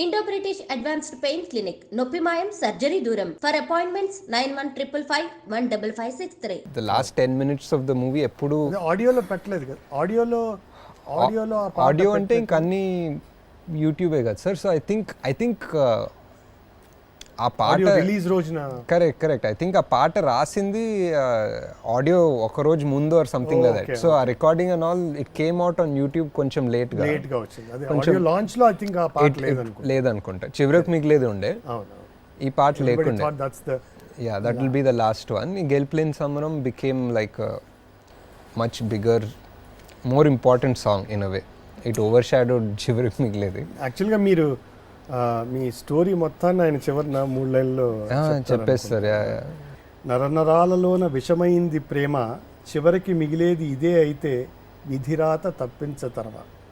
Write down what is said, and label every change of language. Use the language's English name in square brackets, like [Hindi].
[Telugu] Indo British advanced pain clinic నొప్పి మాయం surgery దూరం for appointments 9155515563. [English] The last 10 minutes of the movie [Telugu] ఎప్పుడు ఆడియోలో పెట్టలేదు కదా, ఆడియోలో ఆడియో అంటే ఇంక అన్ని యూట్యూబే కదా సార్. [English] so I think [Telugu] ఆ పాట రిలీజ్ రోజున కరెక్ట్ ఐ థింక్ ఆ పాట రాసింది ఆడియో ఒక రోజు ముందు [English] Or something like that. So ఆ recording and all it came out on YouTube [Telugu] కొంచెం లేట్ గా వచ్చింది. అదే ఆడియో లాంచ్ లో [English] I think [Telugu] ఆ పాట లేదనుకుంటా, చివరికి మిగిలేదు ఉండే, ఈ పాట లేకుండే. [English] Yeah, that will be the last one. Gelplin Samaram became like a much bigger, more important song in a way. It overshadowed చివరికి మిగిలేదు. [Telugu] యాక్చువల్గా మీరు మీ స్టోరీ మొత్తాన్ని ఆయన చివరిన 3 లైన్లో చెప్పేస్తారు. నరనరాలలోన విషమైంది ప్రేమ, చివరికి మిగిలేది ఇదే అయితే విధిరాత తప్పించతరవా.